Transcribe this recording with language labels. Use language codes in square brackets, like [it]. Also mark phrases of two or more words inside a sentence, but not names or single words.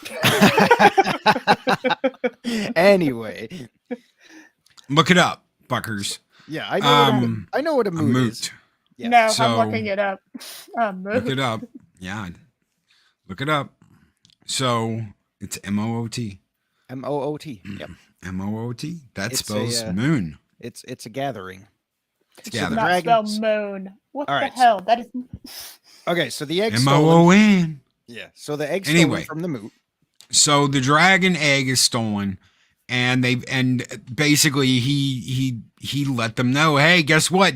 [en] Anyway, look it up, fuckers. Yeah, I know what a moot is. Yeah. No, so, I'm looking it up. Look it up. Yeah, look it up. So it's M-O-O-T. M-O-O-T. Yep. M-O-O-T. That spells moon. It's a gathering. It's gathering. Not spell moon. What the hell? That is. Okay, so the egg M-O-O-N. Yeah. So the egg stolen from the moot. So the dragon egg is stolen, and basically he let them know, hey, guess what?